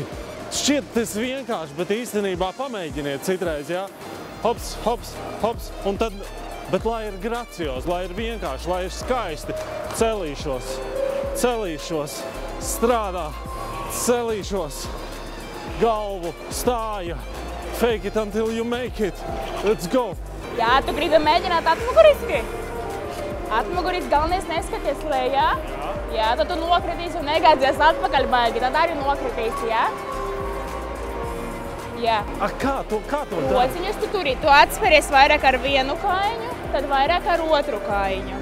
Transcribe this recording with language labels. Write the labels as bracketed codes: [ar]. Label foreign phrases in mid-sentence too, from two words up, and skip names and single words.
[lv] Šķiet tas vienkārši, bet īstenībā pamēģiniet citreiz, jā? Hops, hops, hops, un tad, bet lai ir graciozi, lai ir vienkārši, lai ir skaisti. Celīšos, strādā, celīšos, galvu, stāja. [en] Fake it until you make it. Let's go. [lv] Jā, tu gribi mēģināt atmuguriski? Atmuguriski galvenais neskaties lejā. Jā, tad tu nokritīsi un negādzies atpakaļ baigi, tad arī nokritīsi, jā? Jā. Kā to dari? Rociņus tu turi, tu atsveries vairāk ar vienu kājiņu, tad vairāk ar otru kājiņu.